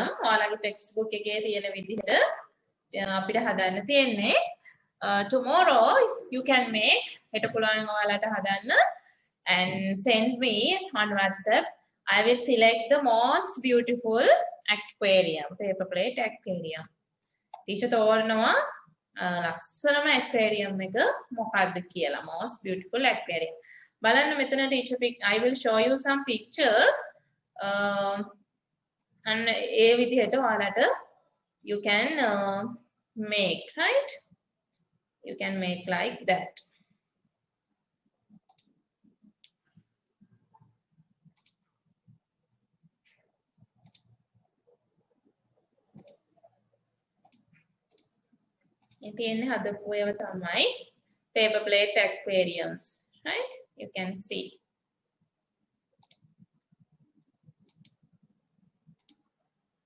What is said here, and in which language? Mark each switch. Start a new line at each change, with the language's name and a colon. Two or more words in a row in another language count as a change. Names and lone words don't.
Sinhala: ඔයාලගේ
English: text book
Sinhala: එකේ තියෙන විදිහට අපිට හදන්න තියෙන්නේ.
English: Tomorrow you can make
Sinhala: හෙට පුළුවන් ඔයාලට හදන්න
English: and send me on WhatsApp. I will select the most beautiful aquarium, paper plate aquarium.
Sinhala: Teacher තෝරනවා ලස්සනම aquarium එක මොකක්ද කියලා.
English: Most beautiful aquarium.
Sinhala: බලන්න මෙතන
English: teacher I will show you some pictures. and
Sinhala: ඒ විදිහට ඔයාලට
English: you can make, right? You can make like that.
Sinhala: තියෙන්නේ හදපු ඒවා තමයි
English: paper plate aquariums,
Sinhala: right?
English: You can see.